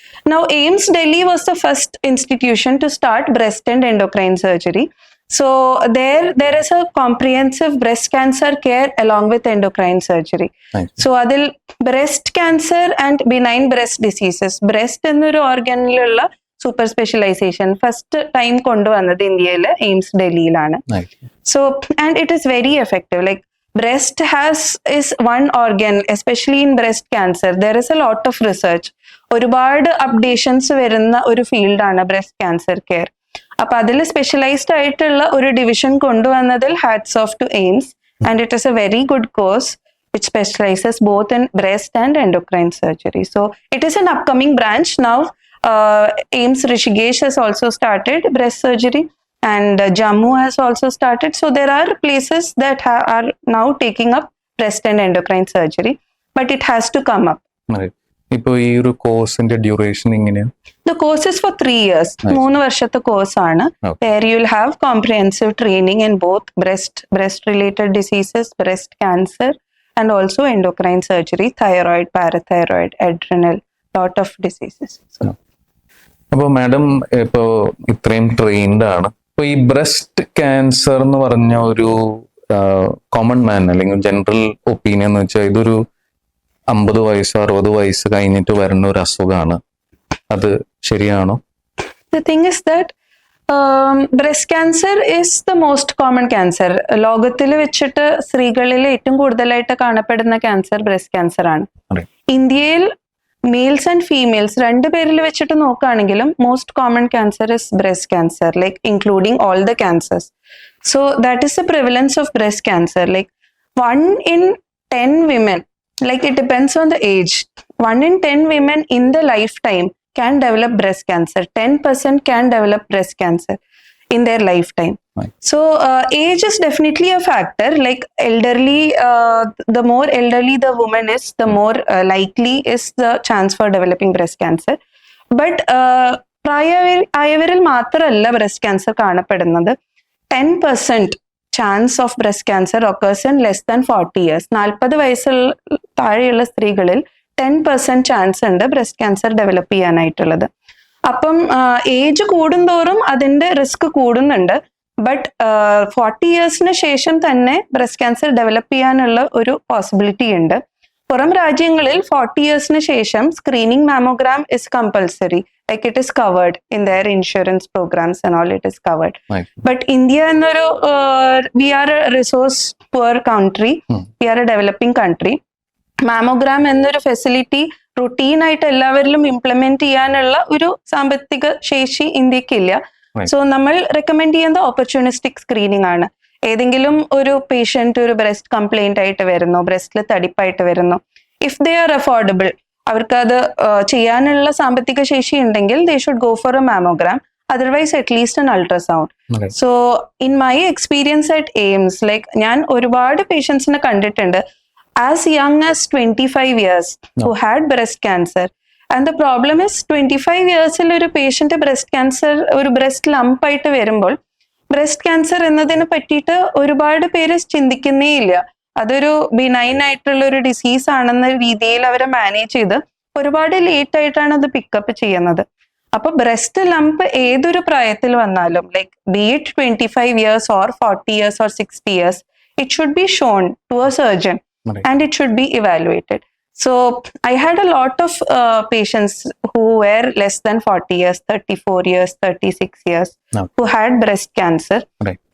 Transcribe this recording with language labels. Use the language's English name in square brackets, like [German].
[English] Now, AIMS Delhi was the first institution to start breast and endocrine surgery. So there is a comprehensive breast cancer care along with endocrine surgery. So adil breast cancer and benign breast diseases, [Malayalam] breast എന്നൊരു ഓർഗനിലുള്ള super specialisation first time കൊണ്ടുവന്നത് ഇന്ത്യയിലെ AIIMS ഡൽഹിയിലാണ്. [English] So and it is very effective. Like breast is one organ, especially in breast cancer. There is a lot of research. [Malayalam] ഒരുപാട് updations വരുന്ന ഒരു ഫീൽഡാണ് breast cancer care. അപ്പൊ അതിൽ സ്പെഷ്യലൈസ്ഡ് ആയിട്ടുള്ള ഒരു division കൊണ്ടുവന്നതിൽ [English] Hats off to AIIMS, and it is a very good course which specializes both in breast and endocrine surgery. So it is an upcoming branch now. AIMS Rishikesh has also started breast surgery, and Jammu has also started. So there are places that are now taking up breast and endocrine surgery, but it has to come up. Right. [Malayalam] ഇപ്പോൾ ഈ ഒരു കോഴ്സിന്റെ duration എങ്ങനെയാണ്? [English] The course is for 3 years. [Malayalam] 3 വർഷത്തെ കോഴ്സാണ്. [English] There you will have comprehensive training in both breast related diseases, breast cancer, and also endocrine surgery, thyroid, parathyroid, adrenal, lot of diseases. [Malayalam] അപ്പോൾ madam ഇപ്പോൾ ഇത്രയും ട്രെയിൻഡ് ആണ്. ഇപ്പോൾ ഈ breast cancer എന്ന് പറഞ്ഞ ഒരു കോമൺ മാൻ അല്ലെങ്കിൽ ജനറൽ ഒപ്പീനിയൻ എന്ന് വെച്ചാൽ ഇതൊരു 50 വയസ്സ് 60 വയസ്സ് കഴിഞ്ഞിട്ട് വരുന്ന ഒരു അസുഖമാണ്. അത് ശരിയാണോ? [English] The thing is that breast cancer is the most common cancer. [Malayalam] ലോകത്തിൽ വെച്ചിട്ട് സ്ത്രീകളിൽ ഏറ്റവും കൂടുതലായിട്ട് കാണപ്പെടുന്ന ക്യാൻസർ ബ്രസ്റ്റ് ക്യാൻസർ ആണ്. [English] ഇന്ത്യയിൽ males and females [Malayalam] രണ്ടുപേരിൽ വെച്ചിട്ട് നോക്കുകയാണെങ്കിലും [English] Most common cancer is breast cancer, like including all the cancers. So that is the prevalence of breast cancer. Like 1 in 10 women, like it depends on the age, 1 in 10 women in the lifetime can develop breast cancer. 10% can develop breast cancer in their lifetime. Right. So age is definitely a factor. Like elderly, the more elderly the woman is, the more likely is the chance for developing breast cancer. [Malayalam] But പ്രായവരിൽ മാത്രമല്ല breast cancer കാണപ്പെടുന്നത്. [English] 10% chance of breast cancer occurs in less than 40 years. [Malayalam] 40 വയസ്സിൽ താഴെയുള്ള സ്ത്രീകളിൽ 10% chance ഉണ്ട് breast cancer develop ചെയ്യാനായിട്ടുള്ളത്. അപ്പം age കൂടുന്തോറും അതിന്റെ risk കൂടുന്നുണ്ട്. ബട്ട് 40 ഇയേഴ്സിന് ശേഷം തന്നെ ബ്രസ്റ്റ് ക്യാൻസർ ഡെവലപ്പ് ചെയ്യാനുള്ള ഒരു പോസിബിലിറ്റി ഉണ്ട്. പുറം രാജ്യങ്ങളിൽ 40 ഇയേഴ്സിന് ശേഷം screening mammogram [English] Is compulsory. Like it is covered in their insurance programs and all, it is covered. Right. But India എന്നൊരു we are a resource poor country. We are a developing country. [Malayalam] Mammogram എന്നൊരു facility routine ആയിട്ട് എല്ലാവരിലും implement ചെയ്യാനുള്ള ഒരു സാമ്പത്തിക ശേഷി ഇന്ത്യക്കില്ല. So നമ്മൾ recommend ചെയ്യുന്നത് ഓപ്പർച്യൂണിസ്റ്റിക് സ്ക്രീനിങ് ആണ്. ഏതെങ്കിലും ഒരു പേഷ്യന്റ് ഒരു ബ്രസ്റ്റ് കംപ്ലൈന്റ് ആയിട്ട് വരുന്നു, ബ്രസ്റ്റിൽ തടിപ്പായിട്ട് വരുന്നു, [English] if they are affordable, [Malayalam] അവർക്ക് അത് ചെയ്യാനുള്ള സാമ്പത്തിക ശേഷി ഉണ്ടെങ്കിൽ [English] They should go for a mammogram. Otherwise at least an ultrasound. So in my experience at AIIMS, like [Malayalam] ഞാൻ ഒരുപാട് പേഷ്യൻസിനെ കണ്ടിട്ടുണ്ട് [English] as young as 25 years who had breast cancer. And the problem is [Malayalam] 25 yearsൽ ഒരു പേഷ്യന്റ് ബ്രസ്റ്റ് ക്യാൻസർ, ഒരു breast lump ആയിട്ട് വരുമ്പോൾ breast cancer എന്നതിനെ പറ്റിയിട്ട് ഒരുപാട് പേര് ചിന്തിക്കുന്നേ ഇല്ല. അതൊരു ബിനൈൻ ആയിട്ടുള്ള ഒരു ഡിസീസ് ആണെന്ന രീതിയിൽ അവരെ മാനേജ് ചെയ്ത് ഒരുപാട് ലേറ്റ് ആയിട്ടാണ് അത് പിക്കപ്പ് ചെയ്യുന്നത്. അപ്പൊ ബ്രസ്റ്റ് ലംപ് ഏതൊരു പ്രായത്തിൽ വന്നാലും, [English] Like be it 25 years or 40 years or 60 years, it should be shown to a surgeon. Right. And it should be evaluated. So I had a lot of patients who were less than 40 years, 34 years, 36 years, who had breast cancer. Right.